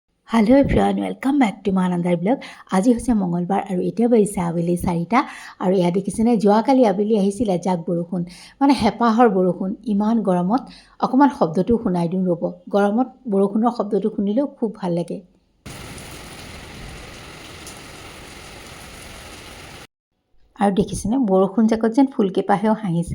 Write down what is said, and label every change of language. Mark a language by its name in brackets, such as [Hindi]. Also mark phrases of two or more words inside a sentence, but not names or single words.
[English] Hello everyone welcome back to Manandhar blog. [Assamese] आज হৈছে মঙ্গলবাৰ আৰু এতিয়া বাজিছে আবেলি 4টা আৰু ইয়া দেখিছেনে যোৱাকালি আবেলি আহিছিল এজাক বৰষুণ মানে হেপাহৰ বৰষুণ। ইমান গৰমত অকমান শব্দটো শুনাই দিওঁ ৰ'ব। গৰমত বৰষুণৰ শব্দটো শুনিলেও খুব ভাল লাগে। আৰু দেখিছেনে বৰষুণ জাকত যেন ফুলকেপাহেও হাঁহিছে।